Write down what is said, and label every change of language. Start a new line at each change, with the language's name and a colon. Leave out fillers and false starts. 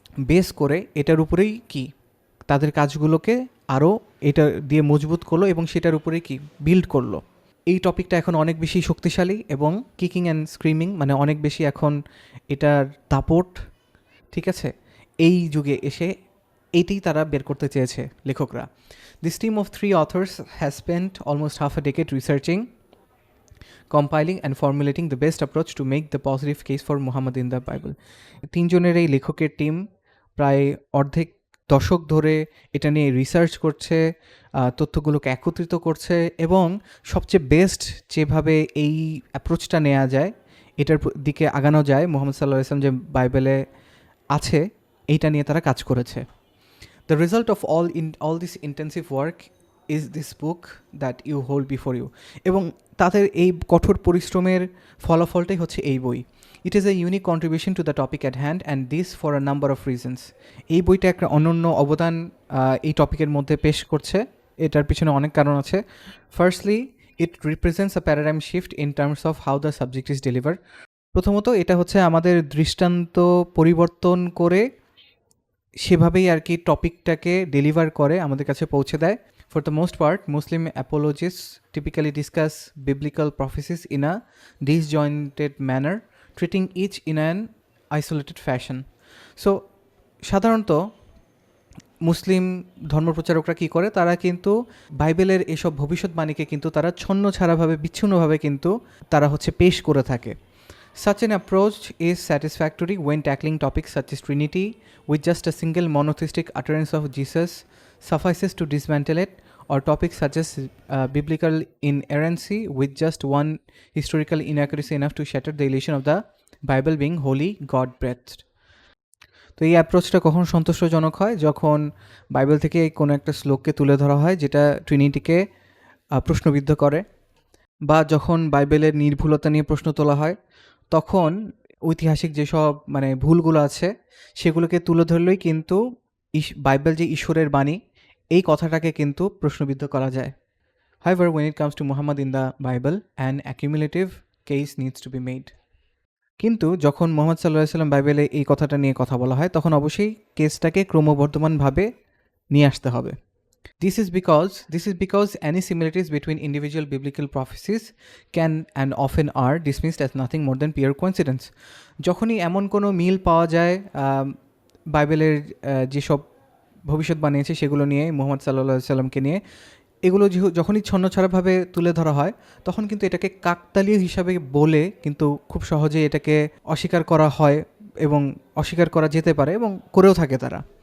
Bangla: Base করে এটার উপরেই কি তাদের কাজগুলোকে আরও এটা দিয়ে মজবুত করলো এবং সেটার উপরেই কি বিল্ড করলো. এই টপিকটা এখন অনেক বেশি শক্তিশালী এবং
English: kicking and screaming,
Bangla: মানে অনেক বেশি এখন এটার দাপট, ঠিক আছে, এই যুগে এসে এইটাই তারা বের করতে চেয়েছে লেখকরা.
English: This team of 3 authors has spent almost half a decade researching, compiling and formulating the best approach to make the positive case for Muhammad in the Bible.
Bangla: 3 জনের এই লেখকের টিম প্রায় অর্ধেক দশক ধরে এটা নিয়ে রিসার্চ করছে, তথ্যগুলোকে একত্রিত করছে এবং সবচেয়ে বেস্ট যেভাবে এই অ্যাপ্রোচটা নেওয়া যায়, এটার দিকে আগানো যায়, মুহাম্মদ সাল্লাল্লাহু আলাইহি ওয়াসাল্লাম যে বাইবেলে আছে এইটা নিয়ে তারা কাজ করেছে.
English: The result of all this intensive work is this book that you hold before you.
Bangla: এবং তাদের এই কঠোর পরিশ্রমের ফলাফলটাই হচ্ছে এই বই.
English: It is a unique contribution to the topic at hand, and this for a number of reasons.
Bangla: এই বইটা একটা অনন্য অবদান এই টপিকের মধ্যে পেশ করছে, এটার পিছনে অনেক কারণ আছে.
English: Firstly, it represents a paradigm shift in terms of how the subject is delivered.
Bangla: প্রথমত এটা হচ্ছে আমাদের দৃষ্টান্ত পরিবর্তন করে সেভাবেই আর কি টপিকটাকে ডেলিভার করে আমাদের কাছে পৌঁছে দেয়.
English: For the most part, Muslim apologists typically discuss biblical prophecies in a disjointed manner, treating each in an isolated fashion.
Bangla: So সাধারণত মুসলিম ধর্মপ্রচারকরা কী করে, তারা কিন্তু বাইবেলের এসব ভবিষ্যৎবাণীকে কিন্তু তারা ছন্নছাড়াভাবে বিচ্ছিন্নভাবে কিন্তু তারা পেশ করে থাকে.
English: Such an approach is satisfactory when tackling topics such as Trinity, with just a single monotheistic utterance of Jesus suffices to dismantle it, or topics such as biblical inerrancy, with just one historical inaccuracy enough to shatter the illusion of the Bible being wholly God-breathed.
Bangla: তো এই অ্যাপ্রোচটা কখন সন্তুষ্টজনক হয়, যখন Bible থেকে কোনো একটা শ্লোককে তুলে ধরা হয় যেটা ট্রিনিটিকে প্রশ্নবিদ্ধ করে, বা যখন বাইবেলের নির্ভুলতা নিয়ে প্রশ্ন তোলা হয়, তখন ঐতিহাসিক যেসব ভুলগুলো আছে সেগুলোকে তুলে ধরলেই কিন্তু বাইবেল যে ঈশ্বরের বাণী এই কথাটাকে কিন্তু প্রশ্নবিদ্ধ করা যায়.
English: However, when it comes to Muhammad in the Bible, an accumulative case needs to be made.
Bangla: কিন্তু যখন মুহাম্মদ সাল্লাল্লাহু আলাইহি ওয়াসাল্লাম বাইবেলে এই কথাটা নিয়ে কথা বলা হয়, তখন অবশ্যই কেসটাকে ক্রমবর্ধমানভাবে নিয়ে আসতে হবে.
English: This is because any similarities between individual biblical prophecies can and often are dismissed as nothing more than pure coincidence.
Bangla: যখনই এমন কোনো মিল পাওয়া যায় বাইবেলের যেসব ভবিষ্যৎবাণী আছে সেগুলো নিয়ে, মুহাম্মদ সাল্লাল্লাহু আলাইহি ওয়াসাল্লামকে নিয়ে, এগুলো যখনই ছন্নছাড়াভাবে তুলে ধরা হয়, তখন কিন্তু এটাকে কাকতালীয় হিসাবে বলে কিন্তু খুব সহজেই এটাকে অস্বীকার করা হয় এবং অস্বীকার করা যেতে পারে এবং করেও থাকে তারা.